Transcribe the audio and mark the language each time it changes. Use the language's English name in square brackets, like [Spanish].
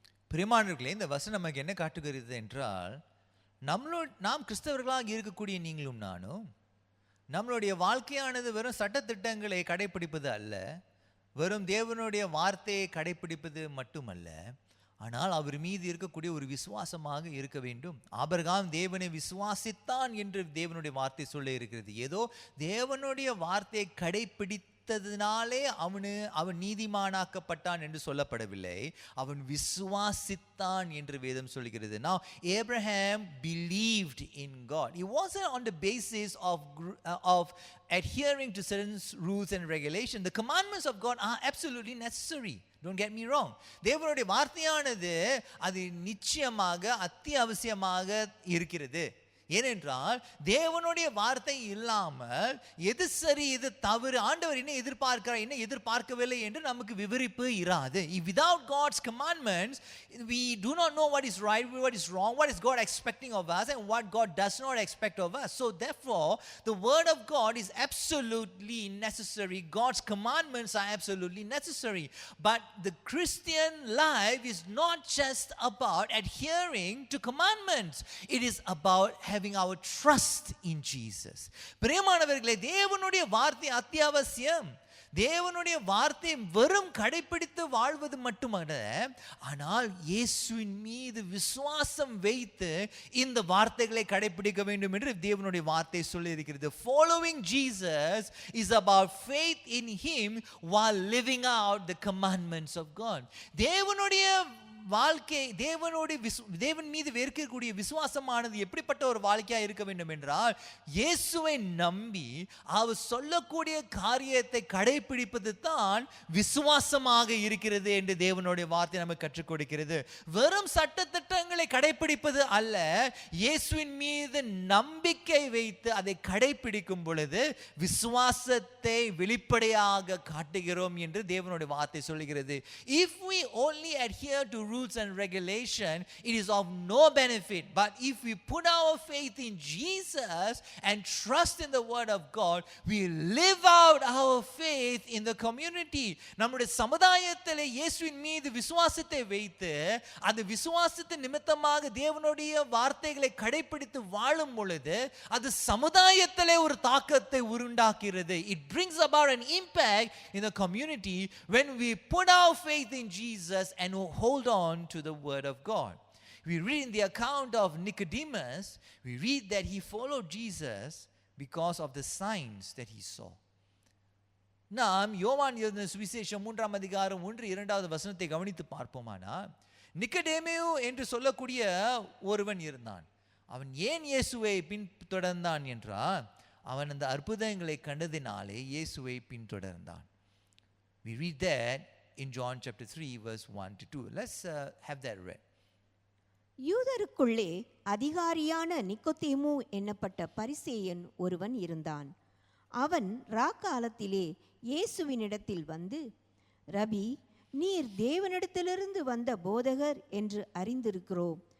[Tamil] பிரியமானவர்களே, இந்த வசனம் நமக்கு என்ன காட்டுகிறது என்றால், நாம் கிறிஸ்தவர்களாக இருக்கக்கூடிய நீங்களும் நானும் நம்மளுடைய வாழ்க்கையானது வெறும் சட்டத்திட்டங்களை கடைபிடிப்பது அல்ல, வெறும் தேவனுடைய வார்த்தையை கடைபிடிப்பது மட்டுமல்ல, ஆனால் அவர் மீது இருக்கக்கூடிய ஒரு விசுவாசமாக இருக்க வேண்டும். ஆபிரகாம் தேவனை விசுவாசித்தான் என்று தேவனுடைய வார்த்தை சொல்ல இருக்கிறது. ஏதோ தேவனுடைய வார்த்தையை கடைபிடித்ததினாலே அவன் நீதிமானாக்கப்பட்டான் என்று சொல்லப்படவில்லை, அவன் விசுவாசித்தான் என்று வேதம் சொல்கிறது. [English] Now Abraham believed in God. It wasn't on the basis of adhering to certain rules and regulations. The commandments of God are absolutely necessary. Don't get me wrong. [Tamil] தேவனுடைய வார்த்தையானது அது நிச்சயமாக அத்தியாவசியமாக இருக்கிறது. ஏனென்றால் தேவனுடைய வார்த்தை இல்லாமல் எது சரி எது தவறு, ஆண்டவர் என்ன எதிர்பார்க்கிறார் என்ன எதிர்பார்க்கவில்லை என்று நமக்கு விவரிப்பு இராது. [English] Without God's commandments we do not know what is right, what is wrong, what is God expecting of us and what God does not expect of us. So therefore the word of God is absolutely necessary. God's commandments are absolutely necessary. But the Christian life is not just about adhering to commandments. It is about having our trust in Jesus. [Tamil] பிரியமானவர்களே, தேவனுடைய வார்த்தை அத்தியாவசியம். தேவனுடைய வார்த்தை வெறும் கடைபிடித்து வாழ்வது மட்டுமல்ல, ஆனால் இயேசுவின் மீது விசுவாசம் வைத்து இந்த வார்த்தைகளை கடைபிடிக்க வேண்டும் என்று தேவனுடைய வார்த்தை சொல்லி இருக்கிறது. [English] Following Jesus is about faith in him while living out the commandments of God. [Tamil] தேவனுடைய வாழ்க்கை, தேவன் மீது இருக்கக்கூடிய விசுவாசமானது எப்படிப்பட்ட ஒரு வாழ்க்கையா இருக்க வேண்டும் என்றால், இயேசுவை நம்பி அவர் சொல்லக்கூடிய காரியத்தை கடைபிடிப்பது தான் விசுவாசமாக இருக்கிறது என்று தேவனுடைய வார்த்தை நமக்கு கற்றுக் கொடுக்கிறது. வெறும் சட்டதிட்டங்களை கடைபிடிப்பது அல்ல, இயேசுவின் மீது நம்பிக்கை வைத்து அதை கடைபிடிக்கும் பொழுது விசுவாசத்தை வெளிப்படையாக காட்டுகிறோம் என்று தேவனுடைய வார்த்தை சொல்லுகிறது. [English] If we only adhere to rules and regulation, it is of no benefit. But if we put our faith in Jesus and trust in the word of God, we live out our faith in the community. [Tamil] நம்முடைய சமுதாயத்திலே இயேசுவின் மீது விசுவாசத்தை வைத்து அந்த விசுவாசத்தின் நிமித்தமாக தேவனுடைய வார்த்தைகளை கடைபிடித்து வாழும் பொழுது அது சமுதாயத்திலே ஒரு தாக்கத்தை உருவாக்குகிறது. [English] It brings about an impact in the community when we put our faith in Jesus and hold on to the word of God. We read in the account of Nicodemus, we read that he followed Jesus because of the signs that he saw. [Tamil] நாம் யோவான் எழுதின சுவிசேஷம் 3ஆம் அதிகாரம் 1-2வது வசனத்தை கவனித்து பார்ப்போமானா, நிக்கோதேமு என்று சொல்லக்கூடிய ஒருவன் இருந்தான். அவன் ஏன் இயேசுவை பின்தொடர்ந்தான் என்றால், அவன் அந்த அற்புதங்களை கண்டதினாலே இயேசுவை பின்தொடர்ந்தான். [English] We read that in John chapter 3 verse 1-2. Let's have that read. [Tamil] யூதருக்குள்ளே அதிகாரியான நிக்கோதேமு என்னப்பட்ட பரிசேயன் ஒருவன் இருந்தான். அவன் ராக்காலத்திலே இயேசுவினிடத்தில் வந்து, ரபி, நீர் தேவனிடத்திலிருந்து வந்த போதகர் என்று அறிந்திருக்கிறோம்.